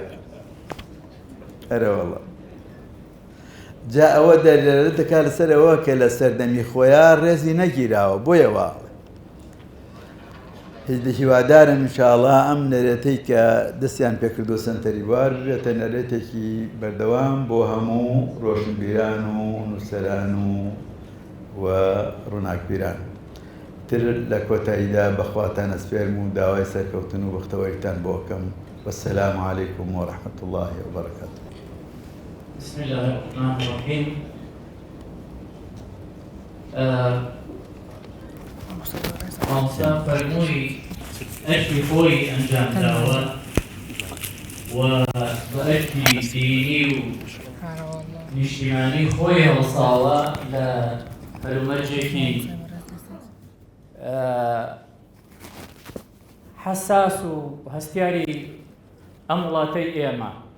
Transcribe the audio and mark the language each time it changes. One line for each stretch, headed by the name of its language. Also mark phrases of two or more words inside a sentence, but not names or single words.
Central Kurdish: ئەرەوەڵە جا ئەوە دەرێرە دەکات لەسەر ئەوە کە لە سەردەمی خۆیان ڕێزی نەگیراوە بۆیەوە هیوادارم ئینشاءڵڵا ئەم نەرێتەی کە دەستیان پێکردو سەنتەری بوار بێتە نەرێتێکی بەردەوام بۆ هەموو ڕۆشنبیران و نووسەران و ڕووناکبیران. تر لە کۆتاییدا بەخواتان ئەسپێرم و داوای سەرکەوتن و بەختەوەریتان بۆ بکەم.
Arabic: والسلام عليكم ورحمة الله وبركاته. بسم الله الرحمن الرحيم.
Central Kurdish: مامۆستا فەرمووی ئەرکی خۆی ئەنجام داوە و بە ئەرکی دینی و نیشتیمانی خۆی هەڵساوە لە هەلومەرجێکی حساس و هەستیاری ئەم وڵاتەی ئێمە.